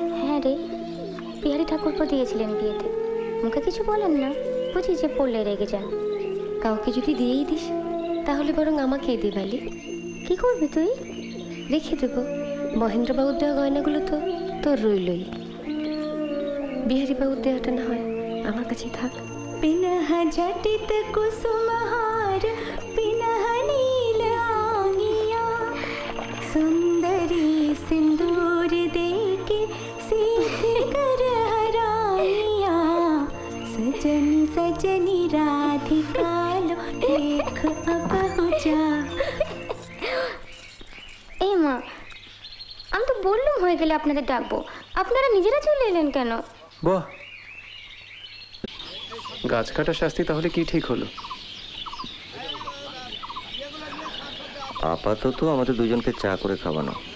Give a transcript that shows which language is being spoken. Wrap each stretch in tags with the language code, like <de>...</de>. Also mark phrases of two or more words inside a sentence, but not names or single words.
<bn>হ্যাঁ রে, বিহারি ঠাকুরপো দিয়েছিলেন বিয়েতে, মুখে কিছু বলেন না, বুঝি যে পড়লে রেগে যান। কাউকে যদি দিয়েই দিস তাহলে বরং আমাকেই দে বালি। কি করবি তুই? রেখে দেবো। মহেন্দ্রবাবুর দেওয়া গয়নাগুলো তো তোর রইলই, বিহারি বাবুর দেওয়াটা না হয় আমার কাছেই থাক।</bn> <mai>पिनह जटित कुसुमहार पिनह नील आंगिया सुंदरी सिंदूर देके सिद्ध कर हराइया सजनी सजनी राधिका लो देख अब हो जा।</mai> <bn>এই মা, আমি তো বললুম হয়ে গেলে আপনাদের ডাকবো, আপনারা নিজেরা চলে এলেন কেন? বাহ, গাছ কাটা শাস্তি তাহলে কি ঠিক হলো? আপাতত আমাদের দুজনকে চা করে খাওয়ানো।</bn>